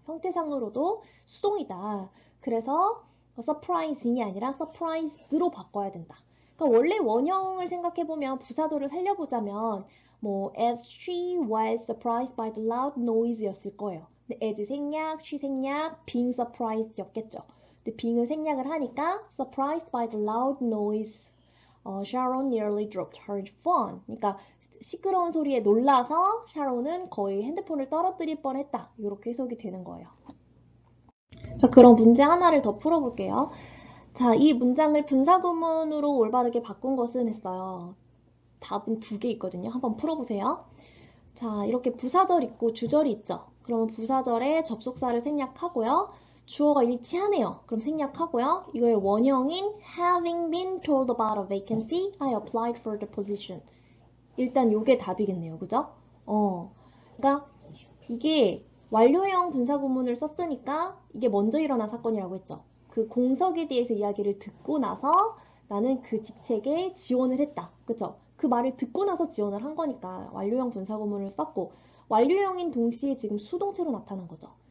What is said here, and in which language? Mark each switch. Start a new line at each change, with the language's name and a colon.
Korean: 형태상으로도 수동이다. 그래서 surprising이 아니라 surprised로 바꿔야 된다. 그러니까 원래 원형을 생각해보면 부사절을 살려보자면
English: as she was surprised by the loud noise
Korean: 였을 거예요. 근데 as 생략, she 생략,
English: being surprised
Korean: 였겠죠. 근데
English: being을
Korean: 생략을 하니까
English: surprised by the loud noise, Sharon nearly dropped her phone.
Korean: 그러니까 시끄러운 소리에 놀라서 샤론은 거의 핸드폰을 떨어뜨릴 뻔했다. 이렇게 해석이 되는 거예요. 자, 그럼 문제 하나를 더 풀어볼게요. 자, 이 문장을 분사구문으로 올바르게 바꾼 것은 했어요. 답은 두 개 있거든요. 한번 풀어보세요. 자, 이렇게 부사절 있고 주절이 있죠. 그러면 부사절에 접속사를 생략하고요. 주어가 일치하네요. 그럼 생략하고요. 이거의 원형인
English: having been told about a vacancy, I applied for the position.
Korean: 일단 요게 답이겠네요. 그죠? 그러니까 이게 완료형 분사구문을 썼으니까 이게 먼저 일어난 사건이라고 했죠. 그 공석에 대해서 이야기를 듣고 나서 나는 그 직책에 지원을 했다. 그쵸? 그 말을 듣고 나서 지원을 한 거니까 완료형 분사구문을 썼고 완료형인 동시에 지금 수동태로 나타난 거죠.